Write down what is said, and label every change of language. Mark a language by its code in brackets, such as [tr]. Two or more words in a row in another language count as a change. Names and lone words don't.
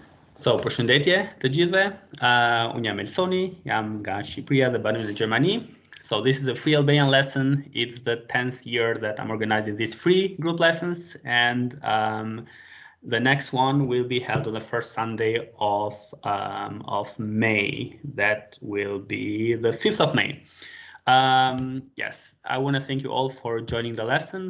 [sq] So, përshëndetje të gjithëve. Unë jam Elsoni, jam nga Shqipëria dhe banoj në Gjermani. [en] So this is a free Albanian lesson. It's the 10th year that I'm organizing these free group lessons, and the next one will be held on the first Sunday of May. That will be the 5th of May. Yes, I want to thank you all for joining the lesson.